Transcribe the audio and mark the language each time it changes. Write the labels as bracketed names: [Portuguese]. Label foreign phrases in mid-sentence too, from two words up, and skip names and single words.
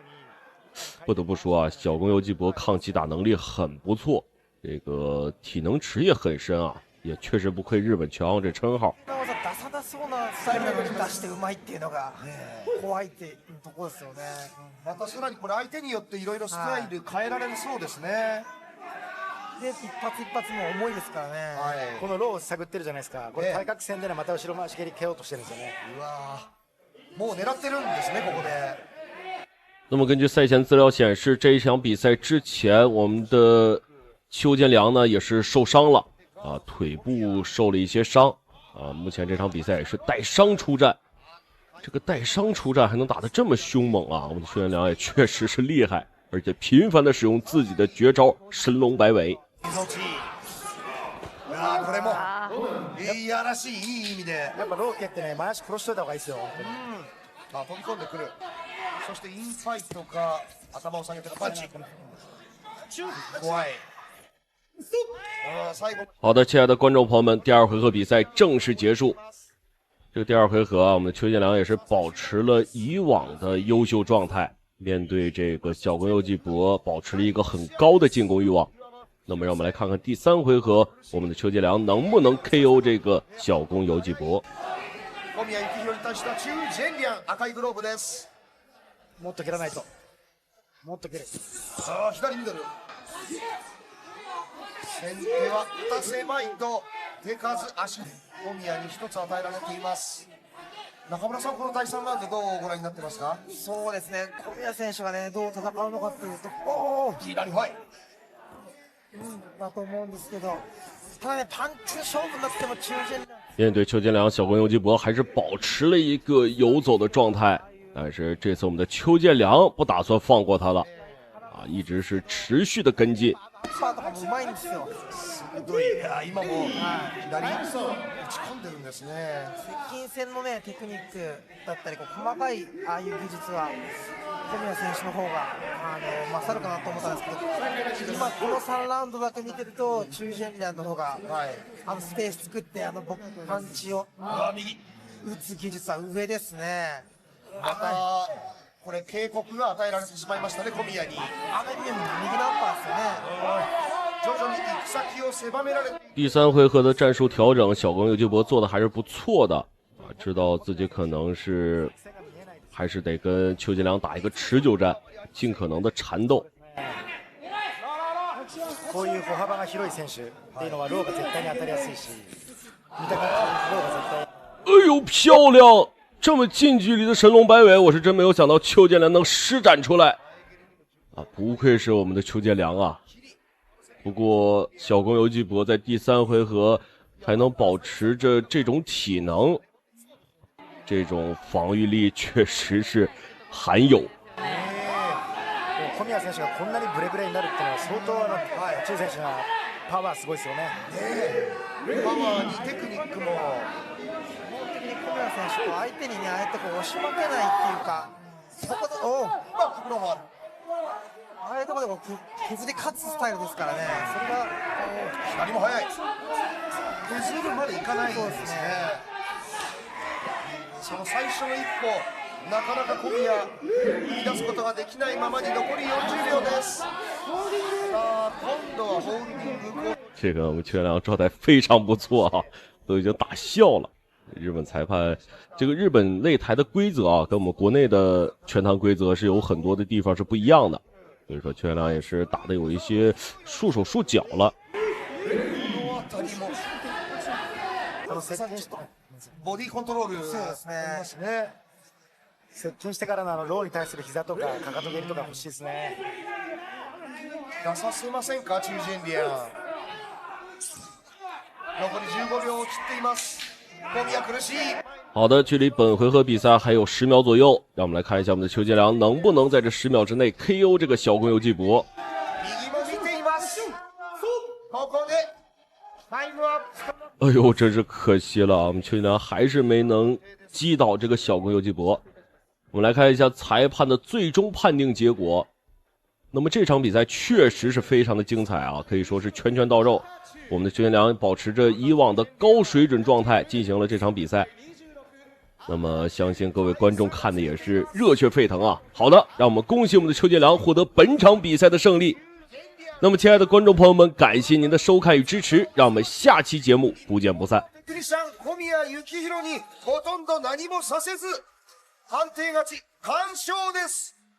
[Chinese] 不得不说啊，小宫游纪博抗击打能力很不错，这个体能池也很深啊，也确实不愧日本拳王这称号。 [Japanese] 出さなそうなスタイルなのに出してうまいっていうのが怖いっていうところですよね。またさらにこれ相手によっていろいろスタイル変えられるそうですね。で一発一発も重いですからね。このローを探ってるじゃないですか。これ対角線でね、また後ろ回し蹴り蹴ろうとしてるんですよね。うわもう狙ってるんですね、ここで。 [Chinese] 那么根据赛前资料显示，这一场比赛之前，我们的邱建良呢也是受伤了啊，腿部受了一些伤啊。目前这场比赛也是带伤出战，这个带伤出战还能打得这么凶猛啊！我们的邱建良也确实是厉害，而且频繁的使用自己的绝招神龙摆尾。 [Japanese] これもいやらしいいい意味で、やっぱロー蹴ってね、前足殺しといた方がいいですよ。あ、飛び込んでくる。そしてインファイトか頭を下げてのパンチ。怖い。 [Chinese] 好的，亲爱的观众朋友们，第二回合比赛正式结束。这个第二回合啊，我们的邱建良也是保持了以往的优秀状态，面对这个小宫游纪博，保持了一个很高的进攻欲望。那么让我们来看看第三回合，我们的邱建良能不能 KO 这个小宫游纪博。 [Japanese] 小宮幸宏に対してはチュウ・ジェンリャン赤いグローブです。もっと蹴らないと。もっと蹴れ。さあ左ミドル。先手は打たせまいと手数足。小宮に一つ与えられています。中村さん、この第3ラウンドどうご覧になってますか？そうですね、小宮選手がねどう戦うのかというと、左ファイ。だと思うんですけど、ただねパンチ勝負になっても中堅。 [Chinese] 面对邱建良，小宫游纪博还是保持了一个游走的状态，但是这次我们的邱建良不打算放过他了，啊，一直是持续的跟进。 [Japanese] スパートがもうまいんですよ。鋭い。今も左打ち込んでるんですね。接近戦のねテクニックだったりこう細かいああいう技術は小宮選手の方が勝るかなと思ったんですけど、今この3ラウンドだけ見てるとチュウ・ジェンリャンの方が、スペース作ってパンチを打つ技術は上ですね。これ警告が与えられてしまいましたね、小宮に。右ナンバーですよね。徐々に行く先を狭められ。 [Chinese] 第三回合的战术调整，小宫游纪博做的还是不错的啊，知道自己可能是还是得跟邱建良打一个持久战，尽可能的缠斗。 [Japanese] こういう歩幅が広い選手っていうのはローが絶対に当たりやすいし、見た感じローが絶対。 [Chinese] 哎呦，漂亮！这么近距离的神龙摆尾，我是真没有想到邱建良能施展出来啊！不愧是我们的邱建良啊！不过小宫游纪博在第三回合还能保持着这种体能，这种防御力确实是罕有。 [Japanese] 小宮選手がこんなにブレブレになるっていうのは相当チュウ選手のパワーすごいですよね。パワーにテクニックも。小宮選手相手にねああやってこう押し負けないっていうか、そこでああいうところでこう削り勝つスタイルですからね。それが左も速い。削るまでいかないんですね。その最初の一歩、なかなか小宮踏み出すことができないままに残り40秒です。さあ今度はホールディング。 [Chinese] 这个我们邱建良状态非常不错啊，都已经打笑了。 日本裁判这个日本擂台的规则啊，跟我们国内的拳坛规则是有很多的地方是不一样的，所以说邱建良也是打的有一些束手束脚了。 [Japanese] ボディコントロール。そうですね。接近してからのローに対する膝とかかかと蹴りとか欲しいですね。出させませんか、チュージェンリアン。残り15秒を切っています。小宮苦しい。 [Chinese] 好的，距离本回合比赛还有10秒左右，让我们来看一下我们的邱建良能不能在这10秒之内 KO 这个小宫游纪博。 [Japanese] 右も見ています。ここでタイムアップ。 [Chinese] 哎呦，真是可惜了啊！我们邱建良还是没能击倒这个小宫游纪博。我们来看一下裁判的最终判定结果。那么这场比赛确实是非常的精彩啊，可以说是拳拳到肉。我们的邱建良保持着以往的高水准状态进行了这场比赛。那么相信各位观众看的也是热血沸腾啊！好的，让我们恭喜我们的邱建良获得本场比赛的胜利。那么亲爱的观众朋友们，感谢您的收看与支持，让我们下期节目不见不散。 [Japanese] 小宮幸宏にほとんど何もさせず判定勝ち完勝です。